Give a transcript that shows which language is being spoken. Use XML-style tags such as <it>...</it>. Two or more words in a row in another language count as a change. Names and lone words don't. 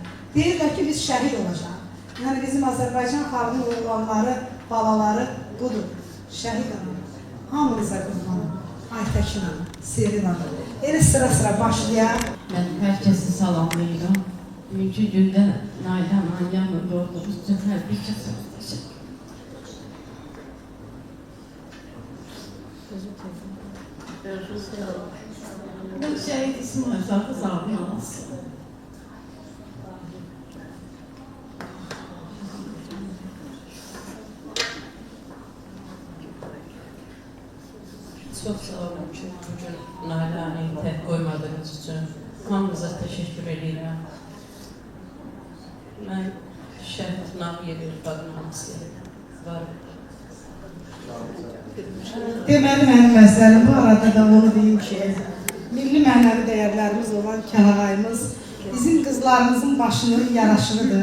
<az>Deyirlər ki, biz şəhid olacaq. Yəni bizim Azərbaycan xalqının oğlanları, balaları budur. Şəhid ana. Hamınıza qurbanım. Aytəkin ana, Serin ana. Elə sıra-sıra başlayaq. Mən hər kəsi salamlayıram. Bugünkü gündə Nailə ananın yanında olduğumuz üçün hər bir kəsə təşəkkür.</az> <tr>Ben şehit İsmail Sakız abinin anası. Çok sağ olun</tr> <az>ki, bugün Nailə anayı tək qoymadığınız üçün hamınıza təşəkkür edirəm. Mən şəhid Nahiyyəli İrfadın anasıyım. Varım. Deməli, mənim məsələm bu arada da onu deyim ki, milli mənəvi dəyərlərimiz olan Kəlağayımız bizim qızlarımızın başının yaraşırıdır.</az>